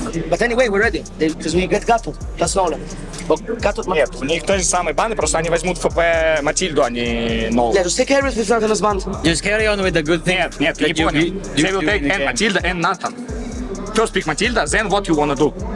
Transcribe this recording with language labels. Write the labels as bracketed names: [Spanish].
[English] But anyway, we're ready because we get Gatot. That's Nolan. [Russian] Нет, у них те же самые баны, просто они возьмут ФП Матильду, а не Нолан. [English] Yeah, just take care of it with Nathan's band. Just carry on with the good thing. [Russian] Нет, ты не понял. [English] They will take and Matilda and Nathan. First pick Matilda, then what you wanna do?